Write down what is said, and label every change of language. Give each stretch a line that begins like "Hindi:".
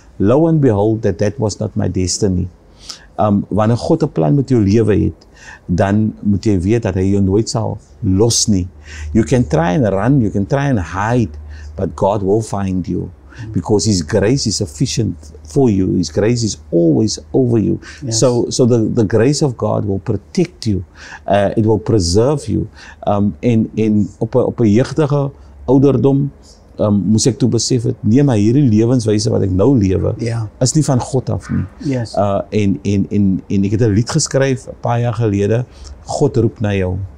English: Lo and behold, that was not my destiny.
Afrikaans: Wanneer God 'n plan met jou lewe het, dan moet jy weet dat hy jou nooit sal los nie.
English: You can try and run, you can try and hide, but God will find you. Because His grace is sufficient for you. His grace is always over you. Yes. So the grace of God will protect you. It will preserve you.
Afrikaans: En op 'n jeugdige ouderdom moes ek toe besef het, nee, maar hierdie lewenswyse wat ek nou lewe, is nie van God af nie.
English: Yes.
Afrikaans: En ek het 'n lied geskryf 'n paar jaar gelede, God roep na jou.